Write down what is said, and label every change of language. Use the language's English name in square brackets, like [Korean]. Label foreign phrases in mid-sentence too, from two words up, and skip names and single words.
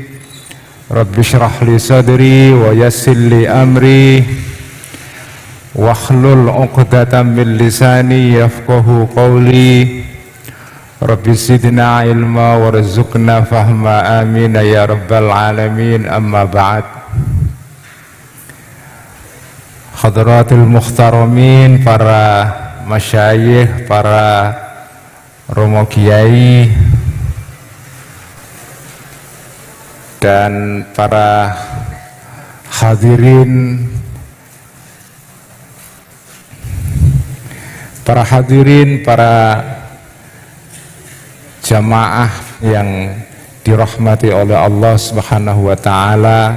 [Arabic] رب اشرح لي صدري ويسر لي أمري واحلل عقدة من لساني يفقهوا قولي. رب زدنا علما وارزقنا فهما آمين يا رب العالمين. أما بعد. حضرات المحترمين, [Indonesian] para masyayikh, para romo kiai dan para hadirin, para jamaah yang dirahmati oleh Allah [Arabic] سبحانه وتعالى.